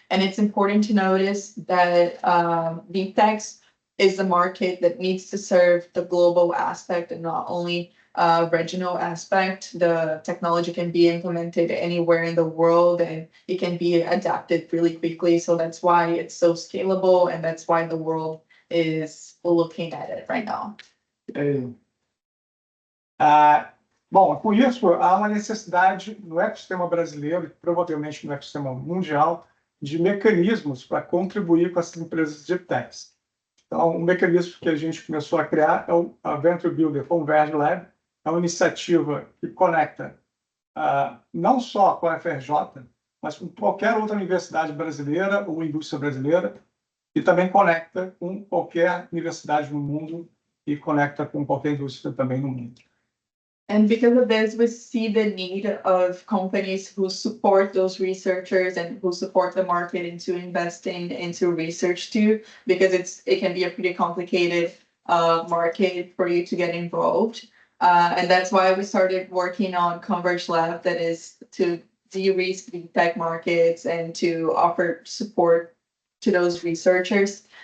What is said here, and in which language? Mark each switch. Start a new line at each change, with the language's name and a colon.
English: And it's important to notice that deep techs is a market that needs to serve the global aspect and not only regional aspect. The technology can be implemented anywhere in the world and it can be adapted really quickly. So that's why it's so scalable, and that's why the world is looking at it right now.
Portuguese: Bom, com isso, há uma necessidade no ecossistema brasileiro, e provavelmente no ecossistema mundial, de mecanismos para contribuir com essas empresas de techs. Então, um mecanismo que a gente começou a criar é a Venture Builder ConvergeLab. É uma iniciativa que conecta não só com a UFRJ, mas com qualquer outra universidade brasileira ou indústria brasileira, e também conecta com qualquer universidade no mundo e conecta com qualquer indústria também no mundo.
English: And because of this, we see the need of companies who support those researchers and who support the market into investing into research too, because it can be a pretty complicated market for you to get involved. And that's why we started working on ConvergeLab, that is to de-risk the tech markets and to offer support to those researchers.